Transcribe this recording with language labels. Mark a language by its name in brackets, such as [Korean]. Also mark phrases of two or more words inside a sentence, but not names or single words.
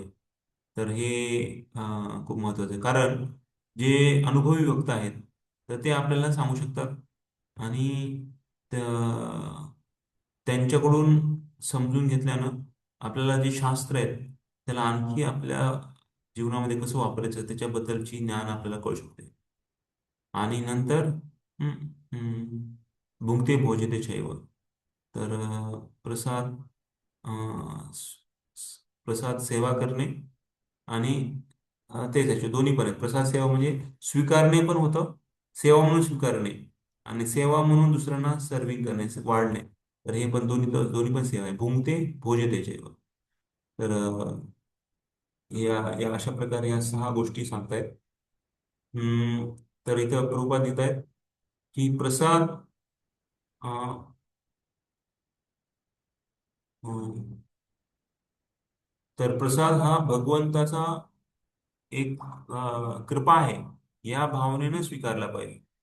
[Marathi] तर हे खूप महत्त्वाचं आहे, कारण जे अनुभवी वक्ता आहेत तर ते आपल्याला सांगू शकतात, आणि त्यांच्याकडून समजून घेतल्यानं आपल्याला जे शास्त्र आहेत त्याला आणखी आपल्या जीवनामध्ये कसं वापरायचं त्याच्याबद्दलची ज्ञान आपल्याला कळू शकते. आणि नंतर हं, हं, [Sanskrit] भुंक्ते भोजते चैव. [Marathi] तर प्रसाद, प्रसाद सेवा करणे, आणि तेच त्याचे दोन्ही पण आहेत. प्रसाद सेवा म्हणजे स्वीकारणे पण होतं, सेवा म्हणून स्वीकारणे, आणि सेवा म्हणून दुसऱ्यांना सर्विंग करणे, वाढणे. तर हे पण दोन्ही दोन्ही पण सेवा आहे. [Sanskrit] भुंक्ते भोजते चैव. [Marathi] तर या या अशा प्रकारे या 6 गोष्टी सांगतायत. तर इथं प्रभुपाद देत आहेत की प्रसाद, अं, अं, तर प्रसाद हा भगवंताचा एक कृपा आहे या भावनेने स्वीकारला पाहिजे.